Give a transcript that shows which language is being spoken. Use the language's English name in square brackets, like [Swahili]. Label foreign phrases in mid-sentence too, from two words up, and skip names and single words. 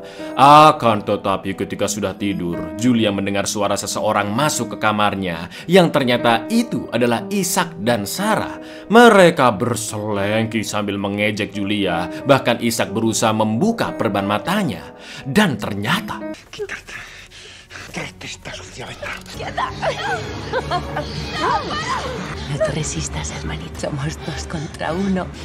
[Indonesian] Akan tetapi ketika sudah tidur, Julia mendengar suara seseorang masuk ke kamarnya yang ternyata itu adalah Ishak dan Sarah. Mereka berselengki sambil mengejek Julia. Bahkan Ishak berusaha membuka perban matanya. Dan ternyata... [Spanish] Tráete esta sucia venta. No te resistas, hermanito. Somos 2 contra 1.